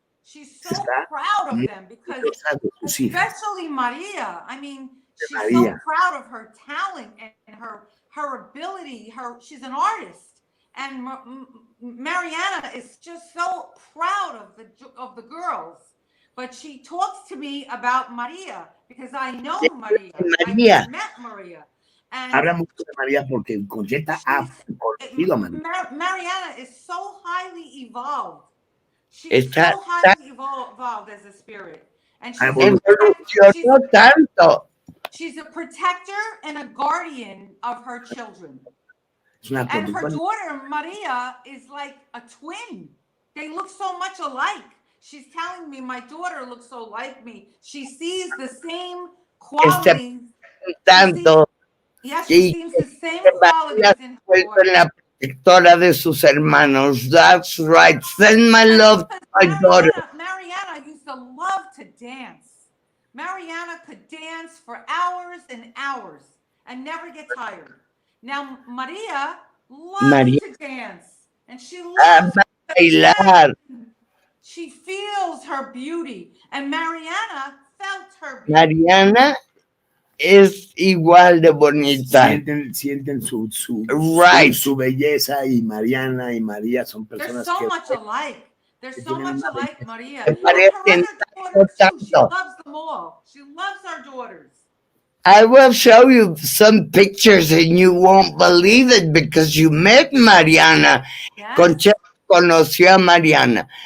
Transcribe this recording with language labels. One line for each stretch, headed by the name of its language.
English: She's so proud of them because, especially Maria, I mean, she's so proud of her talent and her ability. She's an artist, and Mariana is just so proud of the girls. But she talks to me about Maria because I know Maria. I met Maria. And
Spanish: habla mucho de María porque Concetta ha conocido a María.
English: Mariana is so highly evolved. She's so highly evolved as a spirit. And she's a protector and a guardian of her children. And her daughter, Maria, is like a twin. They look so much alike. She's telling me my daughter looks so like me. She sees the same qualities. She sees the same qualities in her daughter.
Spanish: La protectora de sus hermanos.
English: That's right. Send my love to my daughter. Mariana used to love to dance. Mariana could dance for hours and hours and never get tired. Now Maria loves to dance and she loves to bailar. She feels her beauty, and Mariana felt her beauty.
Spanish: Mariana es igual de bonita. Sienten su belleza, y Mariana y María son personas
English: They're so much alike. They're so much alike, Maria. She loves them all. She loves our daughters. I will show you some pictures and you won't believe it because you met Mariana. Yes.
Spanish: Concetta conoció a Mariana.